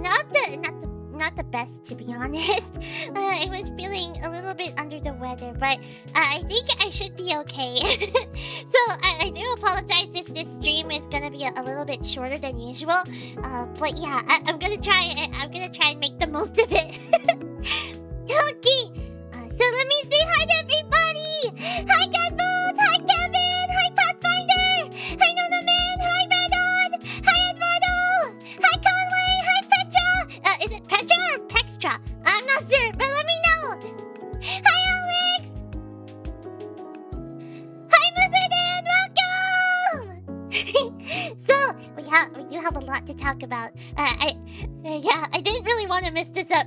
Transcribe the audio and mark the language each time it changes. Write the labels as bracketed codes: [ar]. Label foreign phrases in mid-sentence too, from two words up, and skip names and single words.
[en] not the best, to be honest. I was feeling a little bit under the weather, but I think I should be okay. So I do apologize if this stream is gonna be a little bit shorter than usual. But yeah, I'm gonna try and make the most of it. Okay. So let me say hi to everybody. Hi, Godbolt. Hi, Kevin. Hi, Pathfinder. Hi, Nonaman. Hi, Radon. Hi, Eduardo. Hi, Conway. Hi, Petra. Is it Petra or Pextra? I'm not sure, but let me know. Hi, Alex. Hi, Blizzardin. Welcome. So we do have a lot to talk about. I didn't really want to miss this up.